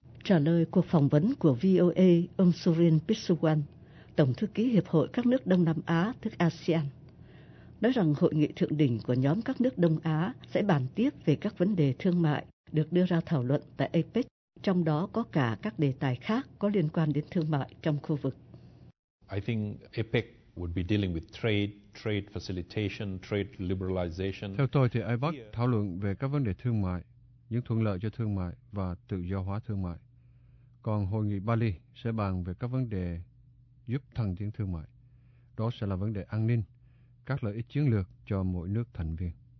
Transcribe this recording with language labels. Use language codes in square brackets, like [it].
[vi] Trả lời cuộc phỏng vấn của VOA, ông Surin Pisuwan, Tổng thư ký Hiệp hội các nước Đông Nam Á, tức ASEAN, nói rằng hội nghị thượng đỉnh của nhóm các nước Đông Á sẽ bàn tiếp về các vấn đề thương mại được đưa ra thảo luận tại APEC, trong đó có cả các đề tài khác có liên quan đến thương mại trong khu vực. [en] I think APEC would be dealing with trade, trade facilitation, trade liberalization. [vi] Theo tôi thì APEC thảo luận về các vấn đề thương mại, những thuận lợi cho thương mại và tự do hóa thương mại. Còn hội nghị Bali sẽ bàn về các vấn đề giúp thăng tiến thương mại. Đó sẽ là vấn đề an ninh, các lợi ích chiến lược cho mỗi nước thành viên.